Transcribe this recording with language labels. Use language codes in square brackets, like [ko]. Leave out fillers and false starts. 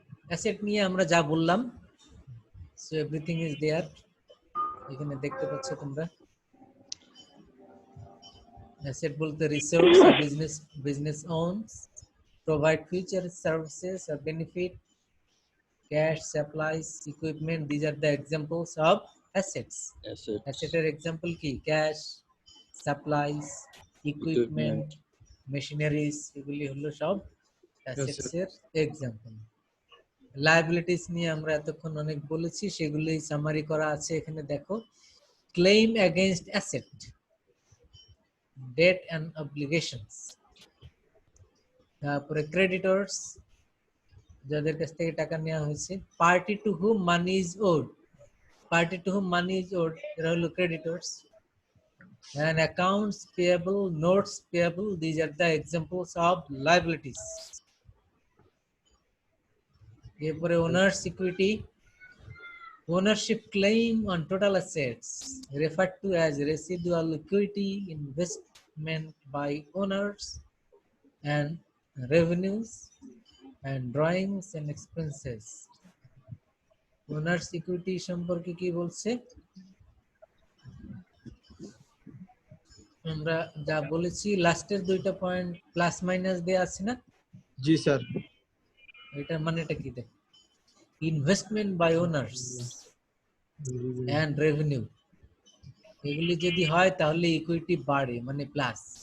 [bn] Asset নিয়ে আমরা যা বললাম, [en] so everything is there, [bn] এখানে দেখতে পাচ্ছ তোমরা। [en] Asset বলতে resource business owns, provide future services or benefit, cash, supplies, equipment. These are the examples of assets. [bn] Asset er example ki [en] cash, supplies, equipment, machineries, [bn] এগুলি হলো সব [en] assets এর example. [bn] Liabilities নিয়ে আমরা এতক্ষণ অনেক বলেছি, সেগুলোই সামারি করা আছে এখানে দেখো। [en] Claim against asset, debt and obligations. [bn] তারপরে ক্রেডিটরস, যাদের কাছ থেকে টাকা নেওয়া হয়েছে। [en] party to whom money is owed, party to whom money is owed, [bn] এরা হলো [en] Creditors. And accounts payable, notes payable, these are the examples of liabilities. এরপরে owners equity, ownership claim on total assets referred to as residual equity investment by owners and revenues and drawings and expenses. [bn] Owners equity সম্পর্কে কি বলছে? আমরা যা বলেছি লাস্টের দুইটা point plus minus দেয়া আছে না? জি স্যার। এটার মানেটা কি দেখ? [en] investment by owners and revenue, [bn] এগুলি যদি হয় তাহলে ইকুইটি বাড়ে, মানে প্লাস।